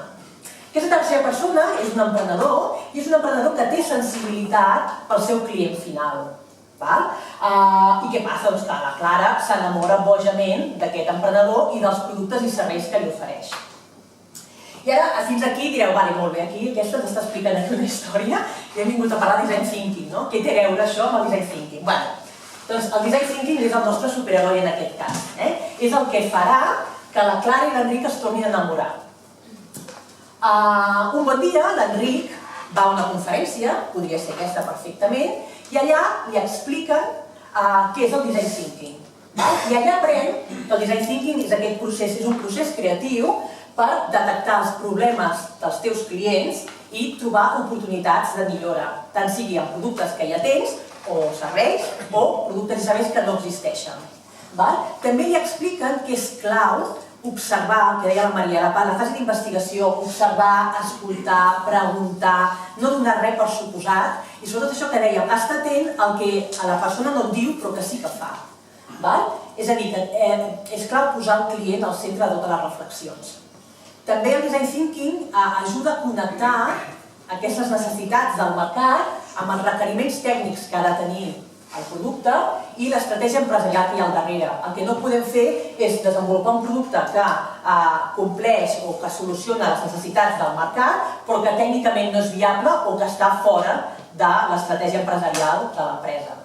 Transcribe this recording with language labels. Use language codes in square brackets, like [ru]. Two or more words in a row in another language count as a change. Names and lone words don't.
[ca] Aquesta tercera persona és un emprenedor i és un emprenedor que té sensibilitat pel seu client final. I què passa? Doncs que la Clara s'enamora bojament d'aquest emprenedor i dels productes i serveis que li ofereix. I ara, fins aquí direu, molt bé, aquí aquesta t'està explicant aquí una història i hem vingut a parlar de [en] design thinking, [ca] no? Què té a veure això amb el [en] design thinking? [ca] Doncs el [en] design thinking [ca] és el nostre superheroi en aquest cas. És el que farà que la Clara i l'Enric es tornin a enamorar. Un bon dia, l'Enric va a una conferència, podria ser aquesta perfectament, i allà li expliquen què és el [en] design thinking. [ca] I allà aprèn que el [en] design thinking [ca] és un procés creatiu per detectar els problemes dels teus clients i trobar oportunitats de millora, tant sigui en productes que ja tens, o serveis, o productes i serveis que no existeixen. També li expliquen que és clau observar, que deia la Maria, la fase d'investigació, observar, escoltar, preguntar, no donar res per suposat, i sobretot això que deia, estar atent al que la persona no et diu però que sí que fa. És a dir, que és clau posar el client al centre de totes les reflexions. També el [en] design thinking [ca] ajuda a connectar aquestes necessitats del mercat amb els requeriments tècnics que ha de tenir el producte i l'estratègia empresarial que hi ha al darrere. El que no podem fer és desenvolupar un producte que compleix o que soluciona les necessitats del mercat però que tècnicament no és viable o que està fora de l'estratègia empresarial de l'empresa.